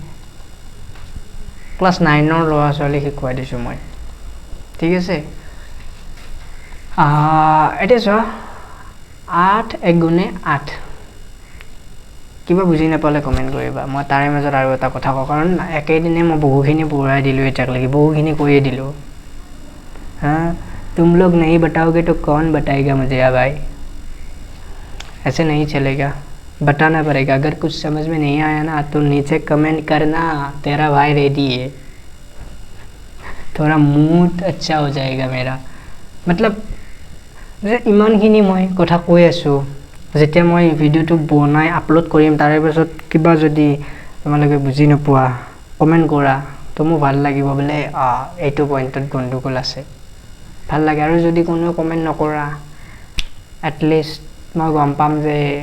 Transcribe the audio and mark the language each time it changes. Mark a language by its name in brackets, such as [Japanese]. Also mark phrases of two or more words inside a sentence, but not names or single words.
[Assamese] ক্লাস 9 ৰ লোৱা চলি শিকোৱাই দিছো মই ঠিক আছে এটা চোৱা 8 গুণে 8 কিবা বুজি নাপালে কমেন্ট কৰিবা মই তাৰে মাজত আৰু এটা কথা কওঁ কাৰণ একেদিনে মই বহুখিনি পঢ়াই দিলো এটাক লাগি বহুখিনি কৈয়ে দিলো [Hindi] हां तुम लोग नहीं बताओगे तो कौन बताएगा मुझे भाई ऐसे नहीं चलेगा बताना पड़ेगा अगर कुछ समझ में नहीं आया ना तो नीचे कमेंट करना तेरा भाई रेडी है थोड़ा मूड अच्छा हो जाएगा मेरा मतलब [Assamese] যে ইমানখিনি মই কথা কৈ আছো যেতিয়া মই ভিডিওটো বনাই আপলোড কৰিম তাৰে পাছত কিবা যদি তোমালোকে বুজি নোপোৱা কমেন্ট কৰা তো মোৰ ভাল লাগিব বোলে এইটো পইণ্টত গণ্ডগোল আছে ভাল লাগে আৰু যদি কোনো কমেণ্ট নকৰা এটলিষ্ট মই গম পাম যে